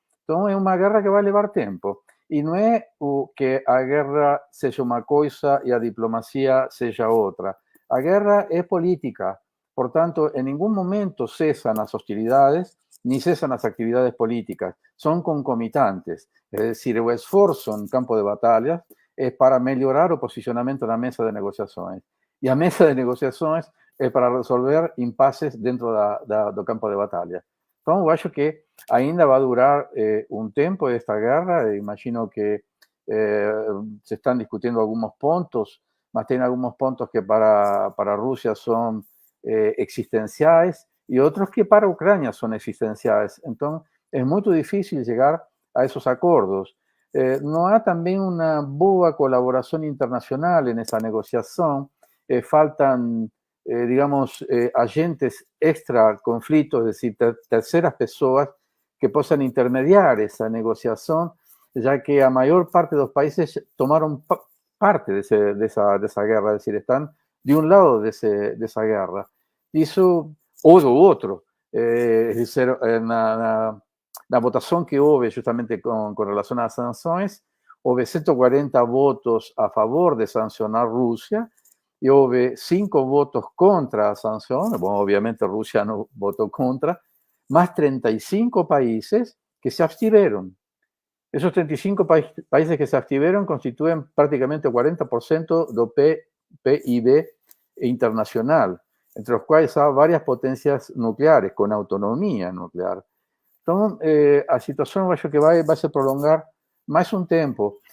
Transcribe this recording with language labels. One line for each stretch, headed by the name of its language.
Spanish: Entonces es una guerra que va a llevar tiempo. Y no es que a guerra sea una cosa y a diplomacia sea otra. A guerra es política. Por tanto, en ningún momento cesan las hostilidades ni cesan las actividades políticas. Son concomitantes. Es decir, el esfuerzo en campo de batalla es para mejorar o posicionamiento
Portuguese: na mesa de negociações. E a mesa de negociações é para resolver impases dentro do campo de batalha. Então, eu acho que ainda vai durar um tempo esta guerra. Imagino que se estão discutindo alguns pontos, mas tem alguns pontos que para a Rússia são existenciais e outros que para a Ucrânia são existenciais. Então, é muito difícil chegar a esses acordos.
Spanish: No hay también una boa colaboración internacional en esa negociación. Faltan, digamos, agentes extra conflictos, es decir, terceras personas que puedan intermediar esa negociación, ya que a mayor parte de los países tomaron parte de esa guerra, es decir, están de un lado de esa guerra. Y eso, o de otro, es decir, la votación que hubo justamente con relación a las sanciones, hubo 140 votos a favor de sancionar Rusia y hubo 5 votos contra la sanción. Bueno, obviamente Rusia no votó contra, más 35 países que se abstuvieron. Esos 35 países que se abstuvieron constituyen prácticamente el 40% del PIB internacional, entre los cuales hay varias potencias nucleares con autonomía nuclear.
Portuguese: Então, a situação eu acho que vai se prolongar mais um tempo.